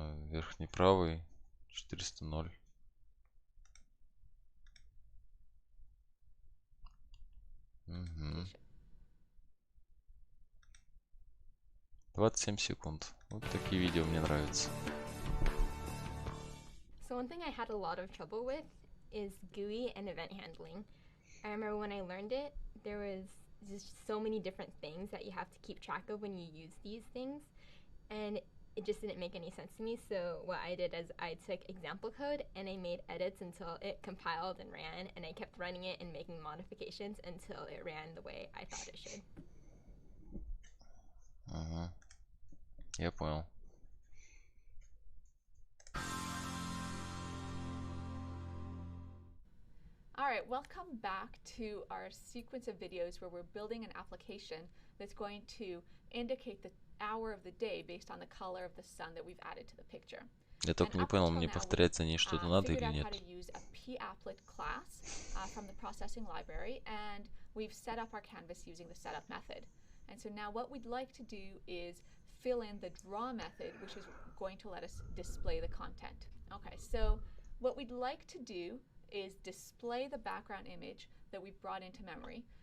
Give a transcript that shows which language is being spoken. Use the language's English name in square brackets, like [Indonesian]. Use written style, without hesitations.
[Russian] Верхний правый 400. Угу. 27 секунд. Вот такие видео мне нравятся. [English] So one thing I had a lot of trouble with is GUI and event handling. I remember when I learned it, there was just so many different things that you have to keep track of when you use these things, and it just didn't make any sense to me. So what I did is I took example code and I made edits until it compiled and ran, and I kept running it and making modifications until it ran the way I thought it should. [Russian] Ага. Я понял. [English] Alright, welcome back to our sequence of videos where we're building an application that's going to indicate the hour of the day based on the color of the sun that we've added to the picture. [Russian] Я только не понял, мне повторять за ней что-то надо или нет. [English] Figured out how to use a p-applet class from the processing library, and we've set up our canvas using the setup method. And so now what we'd like to do is fill in the draw method, which is going to let us display the content. Okay, so what we'd like to do is display the background image that we've brought into memory.